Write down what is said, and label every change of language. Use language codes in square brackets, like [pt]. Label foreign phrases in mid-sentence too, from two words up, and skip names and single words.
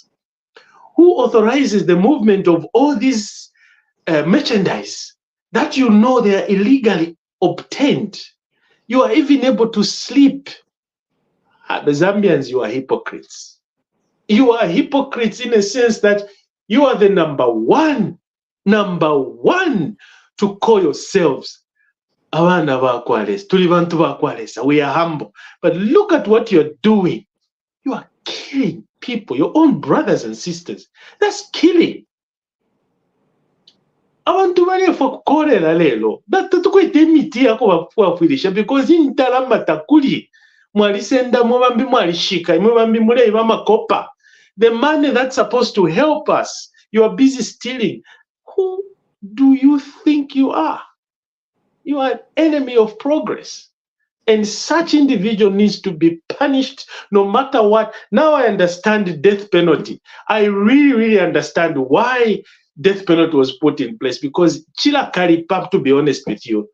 [en] Who authorizes the movement of all these merchandise that they are illegally obtained? You are even able to sleep. The Zambians, you are hypocrites. You are hypocrites in a sense that You are the number one to call yourselves [bem] abana bakwalesa, tuli bantu bakwalesa. [en] We are humble. But look at what you're doing. You are killing people, your own brothers and sisters. That's killing. [bem] Abantu balefa kukolera lelo tukwete emiti yako bafwirisha because intalamba takuli mwalisenda mwabambi mwalishika mwabambi muleba makopa. [en] The money that's supposed to help us, you are busy stealing. Who do you think you are? You are an enemy of progress. And such individual needs to be punished no matter what. Now I understand the death penalty. I really understand why death penalty was put in place, because [bem] chila karipap, [en] to be honest with you.